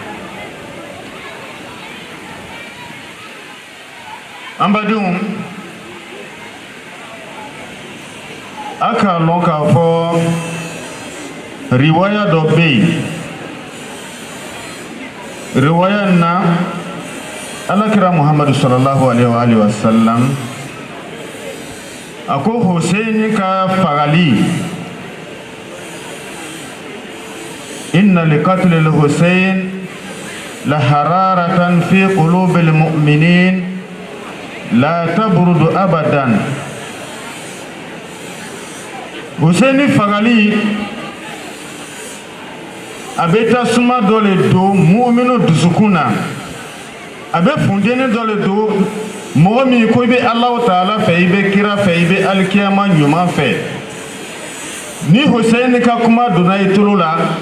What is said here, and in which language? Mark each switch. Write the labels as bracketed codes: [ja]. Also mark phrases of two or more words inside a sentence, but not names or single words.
[bm] an badenw a k'a lɔn k'a fɔ riwaya dɔ bɛ yen riwaya in na alakira Muhammadu [ar] صلى الله عليه وسلم [bm] a ko Hussein ka fagali [ar] إن لقتل الحسين لحرارة في قلوب المؤمنين لا تبرد أبدا [bm] Hussein fagali a bɛ tasuma dɔ le don mu'minu dusukun na a bɛ funteni dɔ le don mɔgɔ min ko i bɛ Alahu Taala fɛ i bɛ kira fɛ i bɛ alikiyama ɲuman fɛ ni Hussein ka kuma donna i tulo la